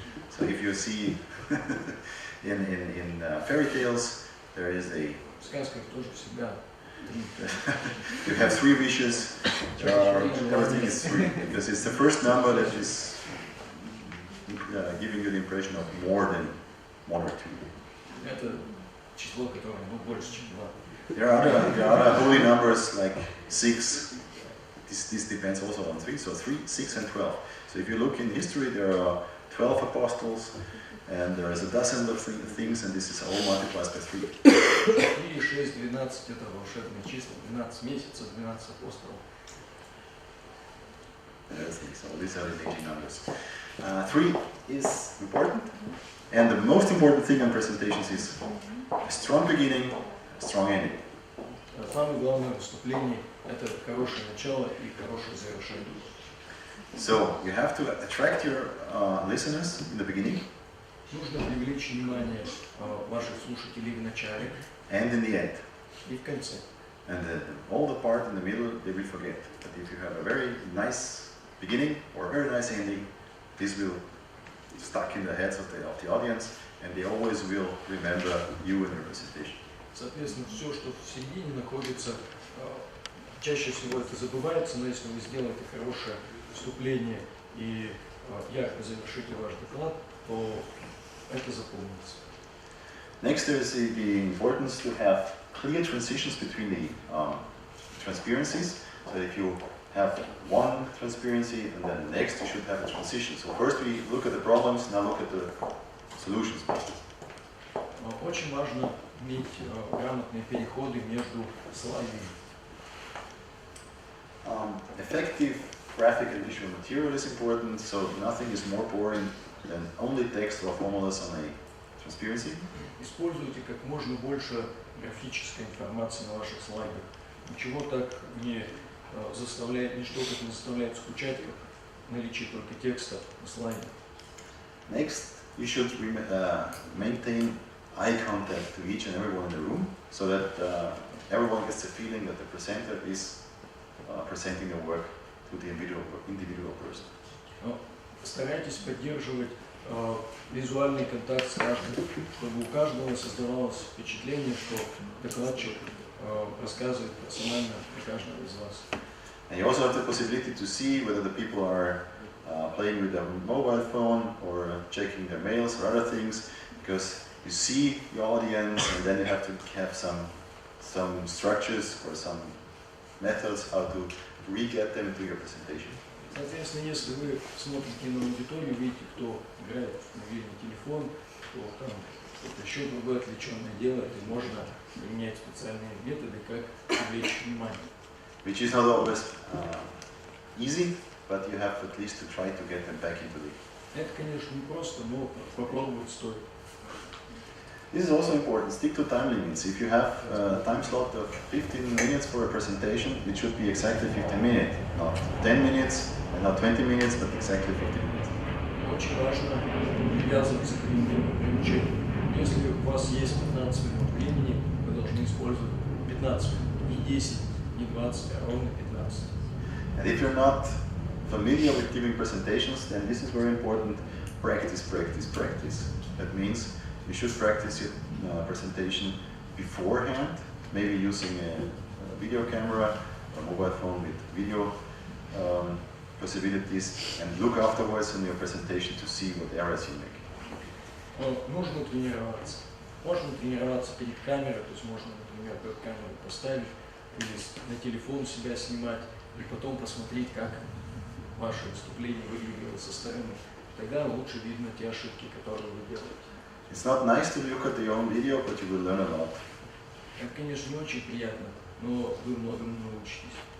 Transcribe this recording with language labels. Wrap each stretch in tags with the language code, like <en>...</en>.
<en>So if you see in fairy tales, there is a.</en> <ru>В сказках тоже всегда 3.</ru> <en>You have 3 wishes. Everything is 3 because it's the first number that is giving you the impression of more than 1 or 2.</en> <ru>Это число, которое больше, чем 2.</ru> <en>There are other holy numbers like 6. This depends also on 3. So 3, 6, and 12. So if you look in history, there are 12 apostles, and there is a dozen of things, and this is all multiplied by 3.</en> <ru>4, 6, 12 это волшебные числа, 12 месяцев, 12 апостолов.</ru> <en>So these are the magic numbers. 3 is important, and the most important thing in presentations is a strong beginning, a strong ending.</en> <ru>Самое главное в выступлении – это хорошее начало и хорошее завершение.</ru> <en>So you have to attract your listeners in the beginning.</en> <ru>Нужно привлечь внимание ваших слушателей в начале</ru> <en>And in the end.</en> <ru>и в конце.</ru> <en>And all the part in the middle they will forget. But if you have a very nice beginning or a very nice ending, this will stuck in the heads of the audience, and they always will remember you and your presentation.</en> <ru>Соответственно, все, что в середине находится, чаще всего это забывается, но если вы сделаете хорошее вступление и ярко завершите ваш доклад, то это запомнится.</ru> <en>Next, there is the importance to have clear transitions between the transparencies. So if you have one transparency and then next you should have a transition. So first we look at the problems, now look at the solutions.</en> <ru>Очень важно иметь грамотные переходы между слайдами.</ru> <en>Effective graphic and visual material is important, so nothing is more boring than only text or formulas on a transparency.</en> <ru>Используйте как можно больше графической информации на ваших слайдах. Ничего так не заставляет, ничто так не заставляет скучать, как наличие только текста на слайдах.</ru> <en>Next, you should maintain eye contact to each and everyone in the room, so that everyone gets the feeling that the presenter is presenting the work to the individual person.</en> <ru>Старайтесь поддерживать визуальный контакт с каждым, чтобы у каждого создавалось впечатление, что докладчик рассказывает персонально о каждом из вас.</ru> <en>And you also have the possibility to see whether the people are playing with their mobile phone or checking their mails or other things, because you see the audience, and then you have to have some structures or some methods how to re-get them to your presentation.</en> <ru>Соответственно, если вы смотрите на аудиторию, видите, кто играет в мобильный телефон, то там что-то еще другое отвлеченное делает, и можно применять специальные методы, как привлечь внимание.</ru> <en>Which is not always easy, but you have at least to try to get them back into the...</en> <ru>Это, конечно, не просто, но попробовать стоит.</ru> <en>This is also important. Stick to time limits. If you have a time slot of 15 minutes for a presentation, it should be exactly 15 minutes, not 10 minutes and not 20 minutes, but exactly 15 minutes.</en> <ru>Очень важно привязываться к временному ограничению. Если у вас есть 15 минут времени, вы должны использовать 15 минут, не 10, не 20, а ровно 15.</ru> <en>And if you're not familiar with giving presentations, then this is very important. Practice, practice, practice. That means you should practice your presentation beforehand, maybe using a video camera or mobile phone with video possibilities, and look afterwards on your presentation to see what errors you make.</en> <ru>Нужно тренироваться. Можно тренироваться перед камерой, то есть можно, например, перед камерой поставить или на телефон себя снимать, и потом посмотреть, как ваше выступление выглядело со стороны. Тогда лучше видно те ошибки, которые вы делаете.</ru> <en>It's not nice to look at your own video, but you will learn a lot.</en> <ru>Это, конечно, не очень приятно, но вы многому научитесь.</ru>